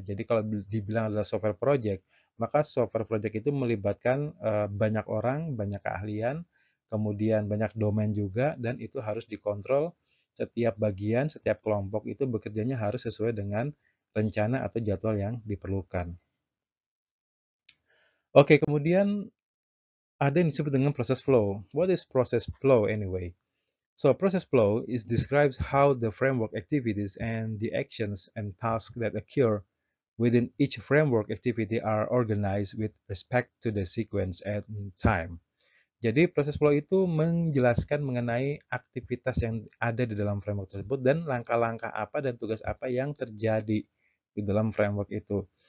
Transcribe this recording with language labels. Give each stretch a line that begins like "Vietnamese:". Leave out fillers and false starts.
Indonesian: Jadi kalau dibilang adalah software project, maka software project itu melibatkan banyak orang, banyak keahlian, kemudian banyak domain juga, dan itu harus dikontrol. Setiap bagian, setiap kelompok itu bekerjanya harus sesuai dengan rencana atau jadwal yang diperlukan. Oke, kemudian ada yang disebut dengan process flow.
English: What is process flow anyway? So process flow is describes how the framework activities and the actions and tasks that occur within each framework activity are organized with respect to the sequence and time.
Indonesian: Jadi proses flow itu menjelaskan mengenai aktivitas yang ada di dalam framework tersebut dan langkah-langkah apa dan tugas apa yang terjadi di dalam framework itu.